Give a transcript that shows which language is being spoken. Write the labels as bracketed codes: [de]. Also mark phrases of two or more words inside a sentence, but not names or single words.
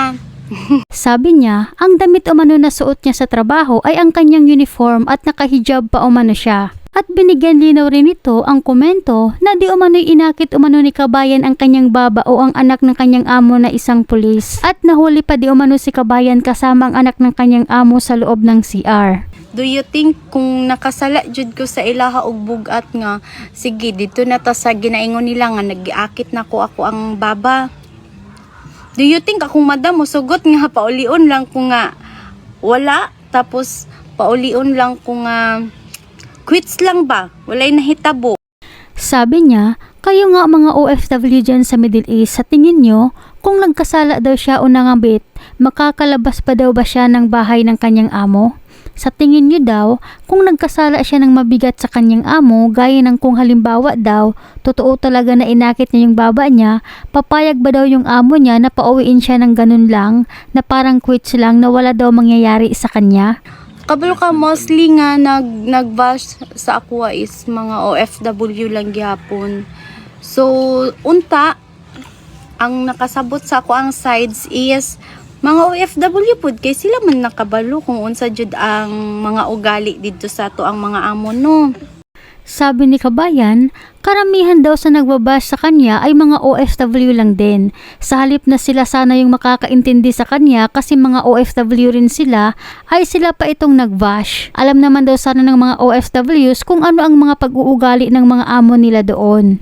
[tl] Sabi niya, ang damit umano na suot niya sa trabaho ay ang kanyang uniform at naka-hijab pa umano siya. At binigyan linaw rin ito ang komento na di umano'y inakit umano ni Kabayan ang kanyang baba o ang anak ng kanyang amo na isang pulis. At nahuli pa di umano si Kabayan kasama ang anak ng kanyang amo sa loob ng CR. [en] Do you think [ceb] kung nakasala jud ko sa ilaha og bugat nga, sige dito na ta sa ginaingon nila nga nagiakit na ko ako ang baba. [en] Do you think [ceb] akong madam mosugot nga paulion lang ko nga wala, tapos paulion lang ko nga quits lang ba? Walay nahitabo. [tl] Sabi niya, kayo nga mga OFW dyan sa Middle East, sa tingin nyo, kung nagkasala daw siya o nangabit, makakalabas pa daw ba siya ng bahay ng kanyang amo? Sa tingin nyo daw, kung nagkasala siya ng mabigat sa kanyang amo, gaya ng kung halimbawa daw, totoo talaga na inakit niya yung baba niya, papayag ba daw yung amo niya na pauwiin siya ng ganun lang, na parang quits lang na wala daw mangyayari sa kanya? [ceb] Kabalo ka mostly nga nag-bash sa aqua is mga OFW lang gyapon. So unta ang nakasabot sa ako ang sides is mga OFW pud kay sila man nakabalo kung unsa jud ang mga ugali didto sa ato ang mga amo no. [tl] Sabi ni Kabayan, karamihan daw sa nagbabash sa kanya ay mga OFW lang din. Sa halip na sila sana yung makakaintindi sa kanya kasi mga OFW rin sila, ay sila pa itong nagbash. Alam naman daw sana ng mga OFWs kung ano ang mga pag-uugali ng mga amo nila doon.